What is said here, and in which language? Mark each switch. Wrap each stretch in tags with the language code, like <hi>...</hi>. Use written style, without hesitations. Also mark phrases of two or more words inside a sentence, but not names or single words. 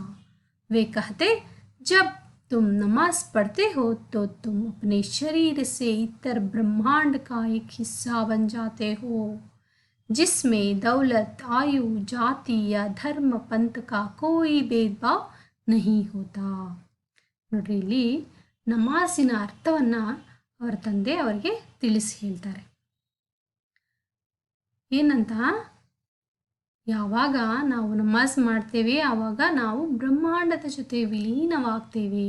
<hi>वे कहते, जब तुम नमाज पढ़ते हो तो तुम अपने शरीर से इतर ब्रह्मांड का एक हिस्सा बन जाते हो, जिसमें दौलत, आयु, जाति या धर्म, पंथ का कोई भेदभाव नहीं होता।</hi> <kn>ನೋಡ್ರಿ, ನಮಾಜಿನ ಅರ್ಥವನ್ನ ಅವರ ತಂದೆ ಅವರಿಗೆ ತಿಳಿಸಿ ಹೇಳ್ತಾರೆ. ಏನಂತ, ಯಾವಾಗ ನಾವು ನಮಾಜ್ ಮಾಡ್ತೇವೆ ಆವಾಗ ನಾವು ಬ್ರಹ್ಮಾಂಡದ ಜೊತೆ ವಿಲೀನವಾಗ್ತೇವೆ.</kn>